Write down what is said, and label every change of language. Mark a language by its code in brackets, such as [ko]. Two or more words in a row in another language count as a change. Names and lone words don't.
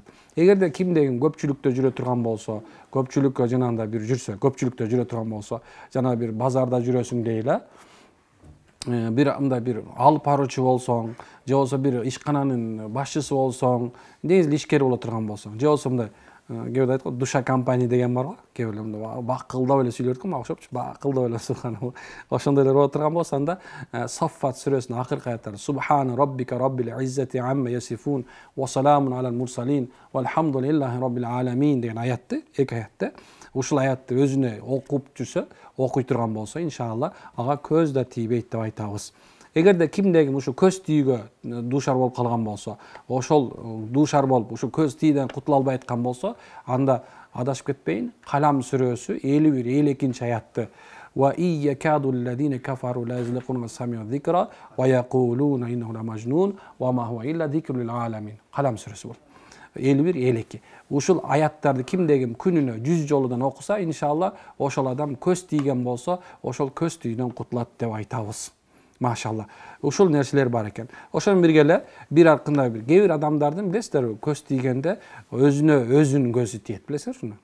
[ky] Эгерде кимде ким көпчүлүктө жүрө турган болсо, көпчүлүккө жанагындай бир жүрсө, көпчүлүктө жүрө турган болсо, жана бир базарда жүрөсүң дейли, бир мындай бир алып баруучу болсоң, же болсо бир ишкананын башчысы болсоң, негизи ишкер боло турган болсоң, же болсо мындай кээ бирде айтат го [ru] душа компания [ky] деген бар го. Кээ бирлер бакылдап эле сүйлөйт го, мага окшопчу. Бакылдап эле субханалла. Ошондойлор болуп турган болсо анда Саффат сүрөсүнүн акыркы аяттары [ar] سبحان ربك رب العزة عما يصفون وسلام على المرسلين والحمد لله رب العالمين [ky] деген аятты, эки аятты. Ушул аятты өзүнө окуп жүрсө, окуй турган болсо, иншалла ага көз да тийбейт деп айтабыз. Эгерде кимдеги ушу көз тийүүгө дуушар болуп калган болсо, ошол дуушар болуп ушу көз тийүүдөн кутула албай аткан болсо, анда адашып кетпейин. Калам сүрөсү 51-52 аятты. [ar] وإن يكاد الذين كفروا ليزلقون سمعوا الذكر ويقولون إنه لمجنون وما هو إلا ذكر للعالمين. [ky] Калам сүрөсү бул. 51-52. Ушул аяттарды кимдегим күнүнө 100 жолудан окуса, иншалла ошол адам көз тийген болсо, ошол көз тийүүдөн кутулат деп айтабыз. Машалла. Ушул нерселер бар экен. Ошон бирге эле бир аркында бир кээ бир адамдардын билесиздерби, көз тийгенде өзүнүн көзү тиет, билесиңер шуну.